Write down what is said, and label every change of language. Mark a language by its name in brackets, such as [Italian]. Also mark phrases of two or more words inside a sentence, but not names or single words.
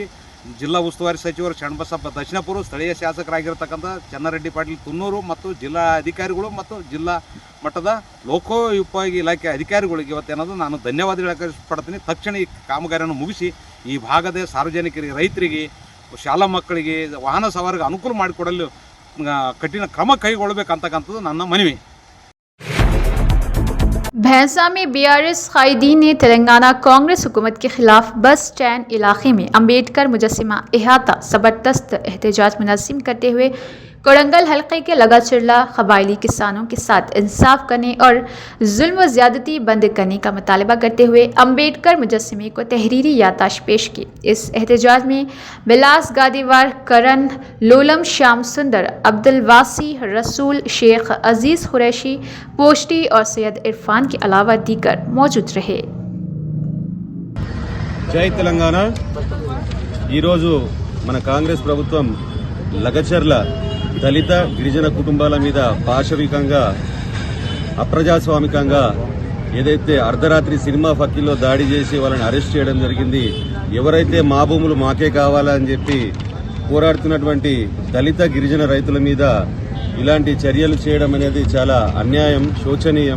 [Kannada] ಜಿಲ್ಲಾ ಉಸ್ತುವಾರಿ ಸಚಿವರು ಶರಣಬಸಪ್ಪ ದಕ್ಷಿಣಪುರ, ಸ್ಥಳೀಯ ಶಾಸಕರಾಗಿರ್ತಕ್ಕಂಥ ಚನ್ನಾರೆಡ್ಡಿ ಪಾಟೀಲ್ ತುನ್ನೂರು ಮತ್ತು ಜಿಲ್ಲಾ ಅಧಿಕಾರಿಗಳು ಮತ್ತು ಜಿಲ್ಲಾ ಮಟ್ಟದ ಲೋಕೋಪಯೋಗಿ ಇಲಾಖೆ ಅಧಿಕಾರಿಗಳಿಗೆ ಇವತ್ತೇನದು ನಾನು ಧನ್ಯವಾದ ಹೇಳಕ್ಕೆ ಇಷ್ಟಪಡ್ತೀನಿ. ತಕ್ಷಣ ಈ ಕಾಮಗಾರಿಯನ್ನು ಮುಗಿಸಿ ಈ ಭಾಗದ ಸಾರ್ವಜನಿಕರಿಗೆ, ರೈತರಿಗೆ, ಶಾಲಾ ಮಕ್ಕಳಿಗೆ, ವಾಹನ ಸವಾರಿಗೆ ಅನುಕೂಲ ಮಾಡಿಕೊಡಲು ಕಠಿಣ ಕ್ರಮ ಕೈಗೊಳ್ಳಬೇಕಂತಕ್ಕಂಥದ್ದು ನನ್ನ ಮನವಿ. [Urdu] بھینسہ میں بی آر ایس قائدین نے تلنگانہ کانگریس حکومت کے خلاف [English] bus stand [Urdu] علاقے میں امبیڈکر مجسمہ احاطہ زبردست احتجاج منظم کرتے ہوئے کوڑنگل حلقے کے لگاچرلا قبائلی کسانوں کے ساتھ انصاف کرنے اور ظلم و زیادتی بند کرنے کا مطالبہ کرتے ہوئے امبیڈکر مجسمے کو تحریری یادداشت پیش کی. اس احتجاج میں بلاس گادیوار، کرن، لولم شیام سندر، عبدالواسع، رسول، شیخ عزیز قریشی، پوسٹی اور سید عرفان کے علاوہ دیگر موجود رہے. [Telugu] జై తెలంగాణ. ఈరోజు మన కాంగ్రెస్ ప్రభుత్వం లగచర్ల దళిత గిరిజన కుటుంబాల మీద పాశవికంగా, అప్రజాస్వామికంగా ఏదైతే అర్ధరాత్రి సినిమా ఫక్కీలో దాడి చేసి వాళ్ళని అరెస్ట్ చేయడం జరిగింది. ఎవరైతే మా భూములు మాకే కావాలని చెప్పి పోరాడుతున్నటువంటి దళిత గిరిజన రైతుల మీద ఇలాంటి చర్యలు చేయడం అనేది చాలా అన్యాయం, శోచనీయం.